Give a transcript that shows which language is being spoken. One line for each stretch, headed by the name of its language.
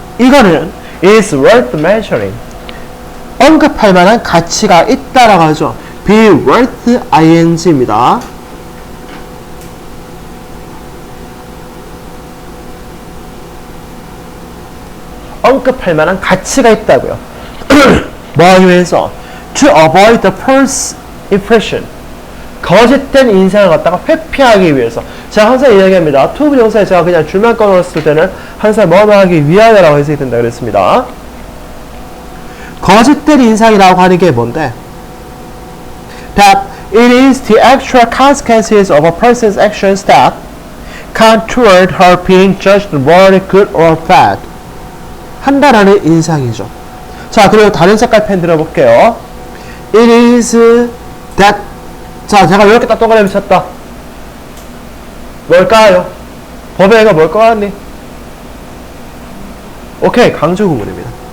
Korean: 이거는
English: is worth mentioning.
Korean: 언급할 만한 가치가 있다라고 하죠. be worth ing입니다. 언급할 만한 가치가 있다고요. 뭐 하기 위해서?
English: To avoid the false impression.
Korean: 거짓된 인상을 갖다가 회피하기 위해서. 제가 항상 이야기합니다. to 부정사에 제가 그냥 줄만 꺼놓았을 때는 항상 뭐뭐 하기 위하여라고 해석이 된다 그랬습니다. 거짓된 인상이라고 하는 게 뭔데?
English: That it is the actual consequences of a person's actions that count toward her being judged morally good or bad.
Korean: 한다라는 인상이죠. 자, 그리고 다른 색깔 펜 들어볼게요.
English: It is that.
Korean: 자, 제가 이렇게 딱 동그라미 쳤다. 뭘까요? 법의가 뭘 것 같니? 오케이, 강조 구문입니다.